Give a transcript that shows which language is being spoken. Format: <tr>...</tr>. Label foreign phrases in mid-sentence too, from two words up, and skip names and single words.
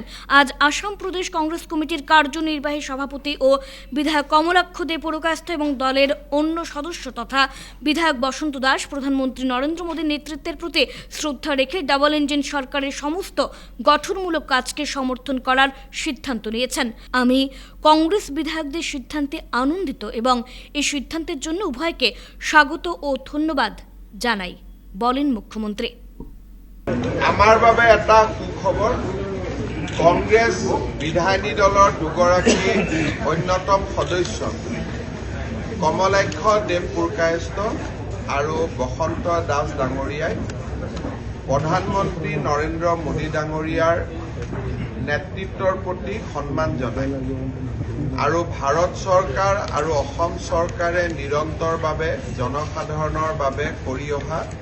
<bn>আজ আসাম প্রদেশ কংগ্রেস কমিটির কার্যনির্বাহী সভাপতি ও বিধায়ক কমলাক্ষ দে পুরকায়স্থ এবং দলের অন্য সদস্য তথা বিধায়ক বসন্ত দাস প্রধানমন্ত্রী নরেন্দ্র মোদীর নেতৃত্বের প্রতি শ্রদ্ধা রেখে</bn> <en>double engine</en> <bn>সরকারের সমস্ত গঠনমূলক কাজকে সমর্থন করার সিদ্ধান্ত নিয়েছেন। আমি কংগ্রেস বিধায়কদের সিদ্ধান্তে আনন্দিত এবং এই সিদ্ধান্তের জন্য উভয়কে স্বাগত ও ধন্যবাদ জানাই, বলেন মুখ্যমন্ত্রী।</bn> <as>আমার বাবে এটা সুখবর, কংগ্ৰেছ বিধায়িনী দলৰ দুগৰাকী অন্যতম সদস্য কমলাক্ষ দেৱ পুৰকায়স্থ আৰু বসন্ত দাস ডাঙৰীয়াই প্ৰধানমন্ত্ৰী নৰেন্দ্ৰ মোদী ডাঙৰীয়াৰ নেতৃত্বৰ প্ৰতি সন্মান জনায় আৰু ভাৰত চৰকাৰ আৰু অসম চৰকাৰে নিৰন্তৰভাৱে জনসাধাৰণৰ বাবে কৰি অহা</as>